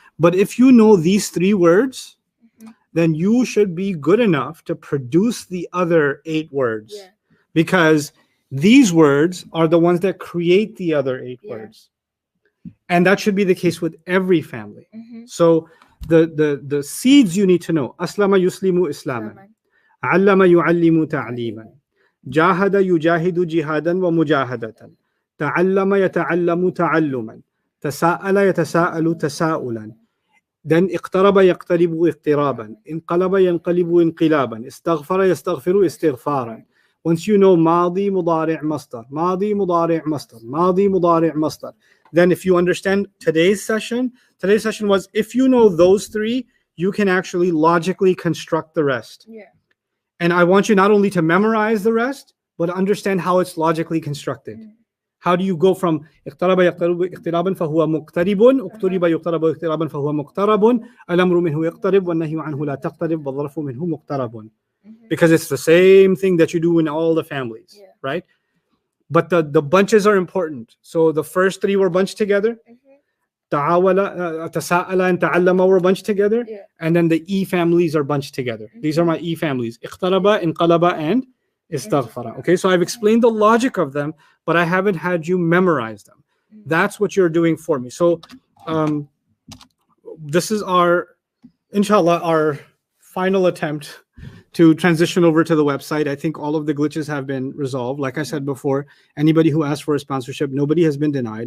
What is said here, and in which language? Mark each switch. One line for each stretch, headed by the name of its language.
English: But if you know these 3 words, then you should be good enough to produce the other 8 words. Yeah. Because these words are the ones that create the other 8 Yeah. words. And that should be the case with every family. Mhm. So the seeds you need to know.
Arabic: Aslama yuslimu islaman. علم يعلم تعليما جاهد يجاهد جهادا ومجاهدة تعلم يتعلم تعلما تساءل يتساءل تساؤلا
English: then
Arabic: اقترب يقترب اقترابا انقلب ينقلب انقلابا استغفر يستغفر استغفارا.
English: Once you know
Arabic: ماضي مضارع مصدر ماضي مضارع مصدر
English: ماضي مضارع مصدر, then if you understand today's session was if you know those three, you can actually logically construct the rest. Yeah. And I want you not only to memorize the rest, but understand how it's logically constructed. How do you go from
Arabic: اقترب يقترب اقترابا فهو مقترب اقترب يقترب اقترابا فهو مقترب الأمر منه يقترب والنهي عنه لا تقترب والظرف منه مقترب.
English: Because it's the same thing that you do in all the families, right? But the bunches are important. So the first three were bunched together.
Arabic: تعاول تساءل
English: and
Arabic: تعلم
English: were bunched together. And then the E families are bunched together. These are my E families.
Arabic: اقترب, انقلب,
English: and
Arabic: استغفر.
English: Okay, so I've explained the logic of them, but I haven't had you memorize them. That's what you're doing for me. So this is inshallah, our final attempt to transition over to the website. I think all of the glitches have been resolved. Like I said before, anybody who asked for a sponsorship, nobody has been denied.